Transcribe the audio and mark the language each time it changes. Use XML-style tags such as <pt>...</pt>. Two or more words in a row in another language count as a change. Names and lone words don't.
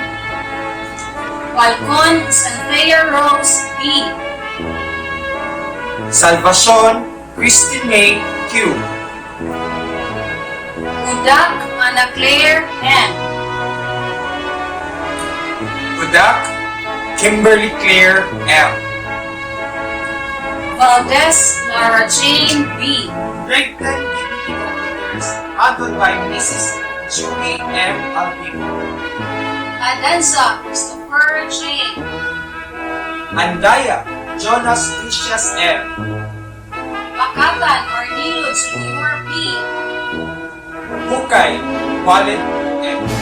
<en>Falcon Santhea Rose B. Salvacion Christine May Q. Udak Ana Claire N. Budak Kimberly Claire M. Valdez Lara Jane B. Grade 10 Deputy Computers handled by Mrs. Julie M. Alvino. Adanza Christopher J. Andaya Jonas Lucius M. Pakatan Arnilo Jr. B. Hukay Wallet M.</en>